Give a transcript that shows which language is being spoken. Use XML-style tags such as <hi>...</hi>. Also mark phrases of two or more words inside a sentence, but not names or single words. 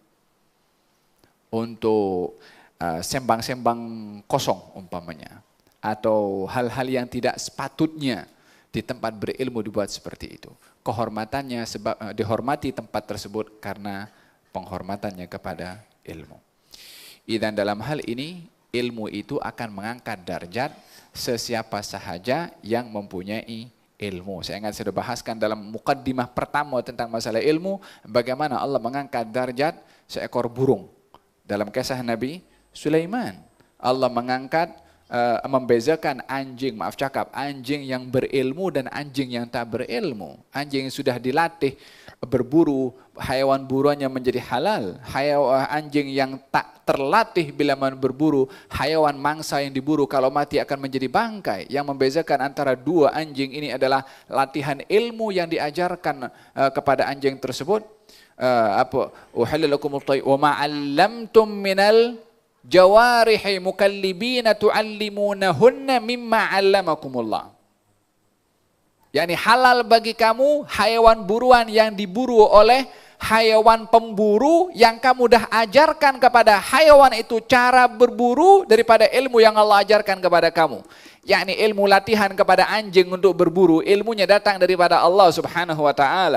<ms>Untuk sembang-sembang kosong umpamanya. atau hal-hal yang tidak sepatutnya di tempat berilmu dibuat seperti itu. Kehormatannya sebab dihormati tempat tersebut karena penghormatannya kepada ilmu. Dan dalam hal ini ilmu itu akan mengangkat darjat sesiapa sahaja yang mempunyai ilmu. Saya ingat saya sudah bahaskan dalam mukaddimah pertama tentang masalah ilmu, bagaimana Allah mengangkat darjat seekor burung. Dalam kisah Nabi Sulaiman, Allah mengangkat, membezakan anjing yang berilmu dan anjing yang tak berilmu. Anjing yang sudah dilatih berburu, hayawan buruannya menjadi halal. Anjing yang tak terlatih bila berburu, hayawan mangsa yang diburu kalau mati akan menjadi bangkai. Yang membezakan antara dua anjing ini adalah latihan ilmu yang diajarkan kepada anjing tersebut.</ms> <ar>أحل لكم الطيب وما علمتم من الجوارح مكلبين تعلمونهن مما علمكم الله.</ar> <ms>yakni halal bagi kamu hayawan buruan yang diburu oleh hayawan pemburu yang kamu dah ajarkan kepada hayawan itu cara berburu daripada ilmu yang Allah ajarkan kepada kamu. Yakni ilmu latihan kepada anjing untuk berburu, ilmunya datang daripada Allah</ms> <ar>سبحانه وتعالى.</ar>